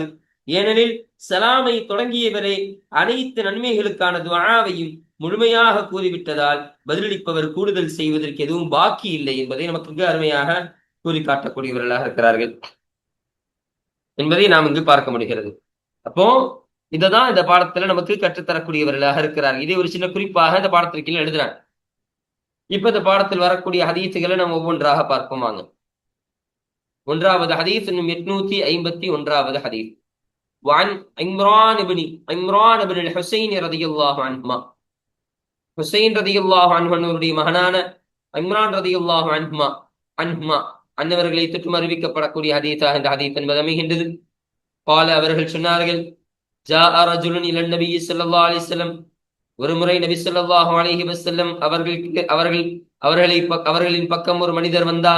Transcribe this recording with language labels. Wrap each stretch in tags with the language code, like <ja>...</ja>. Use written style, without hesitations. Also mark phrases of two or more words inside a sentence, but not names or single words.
<ta>ஏனெனில் சலாமை தொடங்கியவரே அனைத்து நன்மைகளுக்கான துஆவையும் முழுமையாக கூறிவிட்டதால் பதிலளிப்பவர் கூடுதல் செய்வதற்கு எதுவும் பாக்கி இல்லை என்பதை நமக்கு இங்கு அருமையாக கூறி காட்டக்கூடியவர்களாக இருக்கிறார்கள் என்பதை நாம் இங்கு பார்க்க முடிகிறது. அப்போ இததான் இந்த பாடத்துல நமக்கு கற்றுத்தரக்கூடியவர்களாக இருக்கிறார்கள். இதை ஒரு சின்ன குறிப்பாக இந்த பாடத்திற்கு எழுதுறாங்க. இப்ப இந்த பாடத்தில் வரக்கூடிய ஹதீசுகளை நம்ம ஒவ்வொன்றாக பார்ப்போம் வாங்க. ஒன்றாவது ஹதீஸ் 851வது ஹதீஸ்.</ta> <ar>وعن عمران بن الحسين رضي الله عنهما.</ar> <ta>ஹுசைன்</ta> <ar>رضي الله عنه</ar> <ta>அவருடைய மகனான இம்ரான்</ta> <ar>رضي الله عنهما</ar> <ta>அன்னவர்களை தொற்றும் அறிவிக்கப்படக்கூடிய ஹதீஸாக இந்த ஹதீஸ் என்பது அமைகின்றது. قال அவர்கள் சொன்னார்கள்,</ta> <ar>جاء رجل إلى النبي صلى الله عليه وسلم,</ar> <ta>ஒரு முறை நபி</ta> <ar>صلى الله عليه وسلم</ar> <ta>அவர்களின் பக்கம் ஒரு மனிதர் வந்தார்.</ta>